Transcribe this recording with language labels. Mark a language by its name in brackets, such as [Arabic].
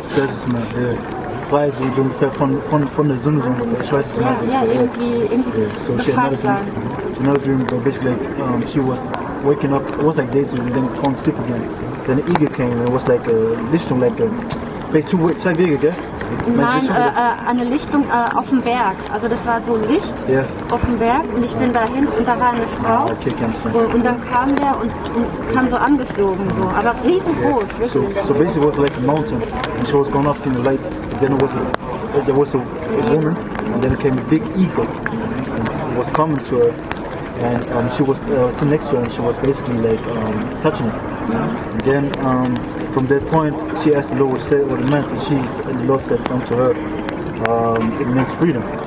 [German] Das ist mal frei, so ungefähr von der Sonne, so ungefähr, ich weiß es nicht. Ja, irgendwie so befreit sein. [English] Another dream, basically, she was waking up, it was like daydream, and then falling asleep again. Then an eagle came, and it was like a Lichtung, like a, [German] zwei Wege, gell? Nein, eine Lichtung auf dem Berg. Also das war so Licht auf dem Berg und ich bin dahin und da war eine Frau und dann kam der und kam so angeflogen, so, aber riesengroß. [English] So basically it was like a mountain and she was going up seeing the light. Then there was a woman and then came a big eagle and was coming to her and she was sitting next to her and she was basically like touching her. And then from that point, she asked the Lord what it meant, and the Lord said unto her, it means freedom.